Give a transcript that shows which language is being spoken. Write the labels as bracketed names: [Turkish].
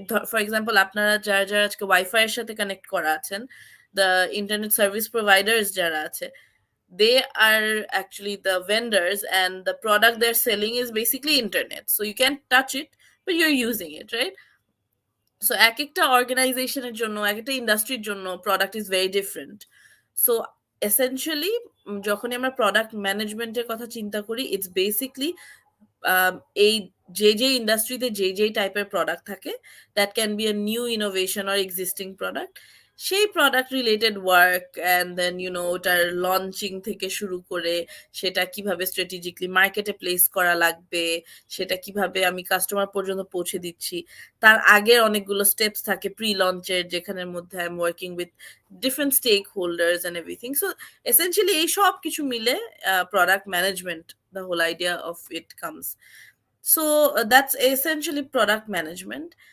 [English] for example [Bangla] আপনারা যারা যারা আজকে [English] Wifi এর সাথে connect করা আছেন, দ্য ইন্টারনেট সার্ভিস প্রোভাইডার্স যারা আছে, they are actually the vendors, and the product they're selling is basically internet, so you can't touch it but you're using it, right? [Bangla] So এক একটা অর্গানাইজেশনের জন্য, এক একটা ইন্ডাস্ট্রির জন্য [English] Product is very different. [Bangla] So essentially যখনই আমরা প্রোডাক্ট ম্যানেজমেন্টের কথা চিন্তা করি, ইটস বেসিকলি এই যে ইন্ডাস্ট্রিতে যে টাইপের প্রোডাক্ট থাকে, [English] that can be a new innovation or existing product, [Bangla] সেই product related work and then ওটার লঞ্চিং থেকে শুরু করে সেটা কিভাবে স্ট্র্যাটেজিকলি মার্কেটে প্লেস করা লাগবে, সেটা কিভাবে আমি কাস্টমার পর্যন্ত পৌঁছে দিচ্ছি, তার আগের অনেকগুলো স্টেপস থাকে প্রি লঞ্চের, যেখানের মধ্যে [English] I am working with different stakeholders and everything. So essentially [Bangla] এই সব কিছু মিলে [English] Product management, the whole idea of it comes. So that's essentially product management.